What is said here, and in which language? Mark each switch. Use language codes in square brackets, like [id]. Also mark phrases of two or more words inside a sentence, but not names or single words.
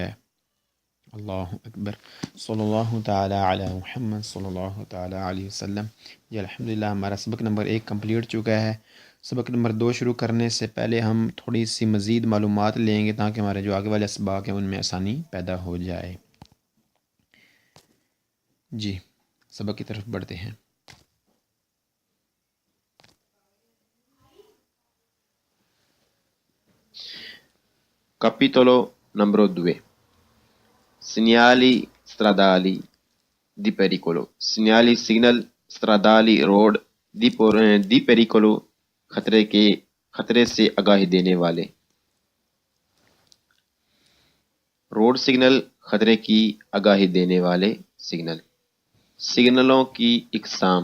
[ar] اللہ اکبر، صلی اللہ تعالی علی محمد صلی اللہ تعالی علیہ وسلم۔ [ur] یہ الحمدللہ ہمارا سبق نمبر 1 کمپلیٹ چکا ہے۔ سبق نمبر 2 شروع کرنے سے پہلے ہم تھوڑی سی مزید معلومات لیں گے تاکہ ہمارے جو آگے والے اسباق ہیں ان میں آسانی پیدا ہو جائے۔ جی سبق کی طرف بڑھتے ہیں۔ [it] Capitolo numero 2, segnali stradali di pericolo، segnali signal stradali road di pericolo، [ur] خطرے سے آگاہی دینے والے۔ [en] road signal, [ur] خطرے کی آگاہی دینے والے سگنل۔ سگنلوں کی اقسام۔